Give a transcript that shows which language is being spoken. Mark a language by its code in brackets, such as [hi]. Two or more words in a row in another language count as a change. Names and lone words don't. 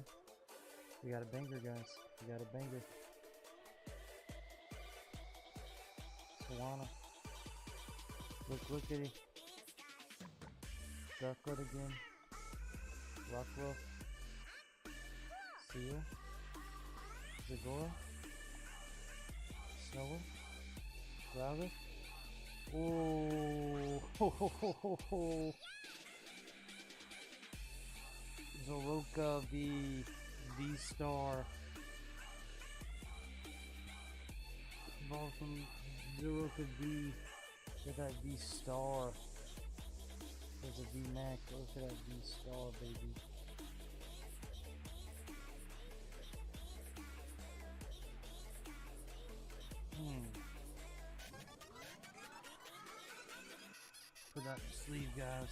[en] We got a banger, guys. We got a banger. Solana. Look at it. Ducklet again. Rockwell. Seal. Zagora. Snower. Router. Oh, ho, ho, ho, ho, ho. Zoroka V-Star. Ball from Zoroka V. Look at that V-Star. There's a V-Max. Look at that V-Star, baby. Put that sleeve, guys.